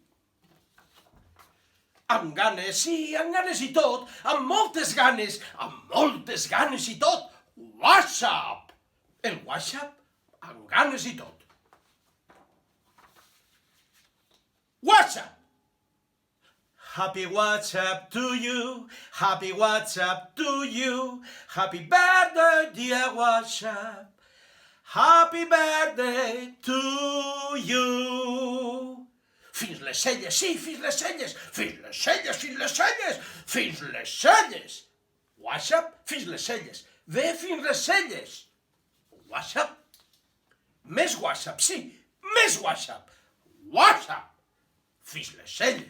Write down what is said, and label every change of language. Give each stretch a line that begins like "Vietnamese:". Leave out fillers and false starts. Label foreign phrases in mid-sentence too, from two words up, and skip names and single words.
Catalan: Amb ganes, sí, amb ganes i tot, amb moltes ganes i tot, Washup! El Washup amb ganes i tot. Washup!
English: Happy Washup to you, happy Washup to you, happy birthday dear Washup, happy birthday to you.
Catalan: Fins les celles, sí, fins les celles, fins les celles, fins les celles, fins les celles. Washup, fins les celles, ve fins les celles. Washup, més Washup, sí, més Washup, Washup, fins les celles.